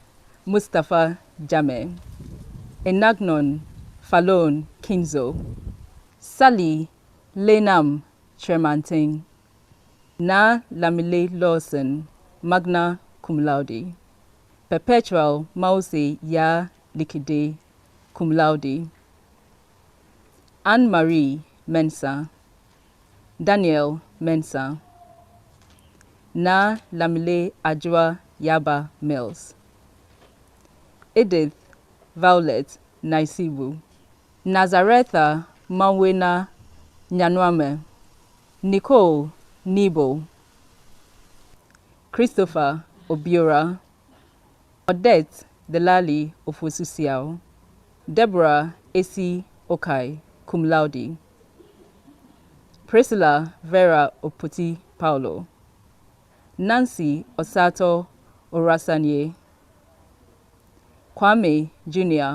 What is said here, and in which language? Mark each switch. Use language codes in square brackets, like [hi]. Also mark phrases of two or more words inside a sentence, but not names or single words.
[en] Mustafa Jame, Enagnon Falon Kinzo, Sally Lenam Tremanting, Na Lamile Lawson, [la] magna cum laude, [en] Perpetual Mause Ya Likide, [la] cum laude, [en] Anne-Marie Mensa, Daniel Mensa, Na Lamile Ajwa Yaba Mills, Edith Violet Naisibu, Nazaretha Mawena Nyanwame, Nicole Nibo, Christopher Obiora, Odette Delali Ofosusiao, Deborah Esi Okai, [la] cum laude, [en] Priscilla Vera Oputi Paulo, Nancy Osato Orasanye, Kwame Jr.